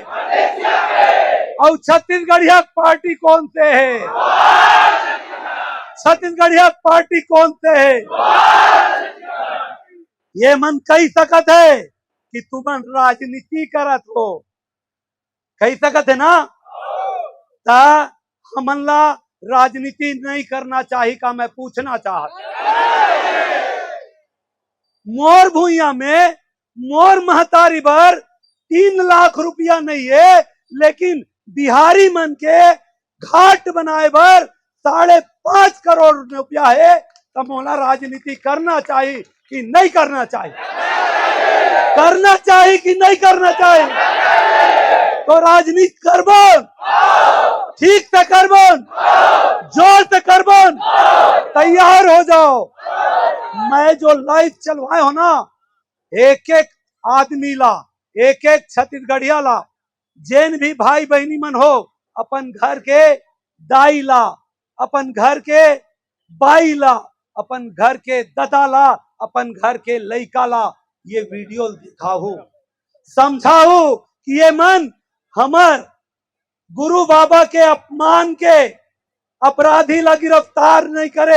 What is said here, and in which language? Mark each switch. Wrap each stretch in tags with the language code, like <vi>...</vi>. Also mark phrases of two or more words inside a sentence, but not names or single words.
<hne>और छत्तीसगढ़िया पार्टी कौन से है, छत्तीसगढ़िया पार्टी कौन से है, ये मन कही सकत है कि तुमन राजनीति करत हो, कही सकत है ना। ता हमन ला राजनीति नहीं करना चाहिए का मैं पूछना चाहता। मोर भूइया में मोर महतारी भर 3 लाख रुपया नहीं है, लेकिन बिहारी मन के घाट बनाए भर 5.5 करोड़ रुपया है। तो मोला राजनीति करना चाहिए कि नहीं करना चाहिए, करना चाहिए कि नहीं करना चाहिए। तो राजनीति करबन, ठीक से करबन, जोर से करबन, तैयार हो जाओ। मैं जो लाइव चलवाए हो ना, एक एक आदमी ला, एक एक छत्तीसगढ़िया ला, जेन भी भाई बहनी मन हो, अपन घर के दाई ला, अपन घर के बाई ला, अपन घर के दादा ला, अपन घर के लइका ला ये वीडियो दिखाओ, समझाओ कि ये मन हमर गुरु बाबा के अपमान के अपराधी ला गिरफ्तार नहीं करे।</hne>